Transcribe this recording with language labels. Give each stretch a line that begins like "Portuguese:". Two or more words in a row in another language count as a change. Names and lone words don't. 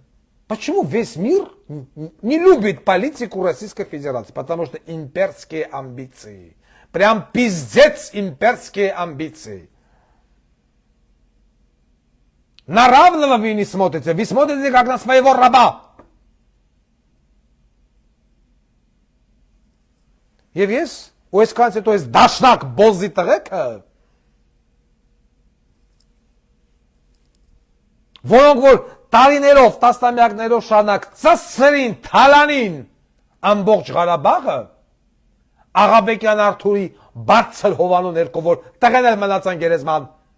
Russian: Почему весь мир не любит политику Российской Федерации? Потому что имперские амбиции. Прям пиздец имперские амбиции. На равного вы не смотрите, вы смотрите как на своего раба.
Armenian: Եվ ես ու այսքանից հետո այս դաշնակ բոզի տղեկը որոնք որ տարիներով, տասնամյակներով շարունակ ծսրին, թալանին ամբողջ Ղարաբաղը Աղաբեկյան Արթուրի բարձր հովանու ներքո որ տղեն էլ մնացան գերեզման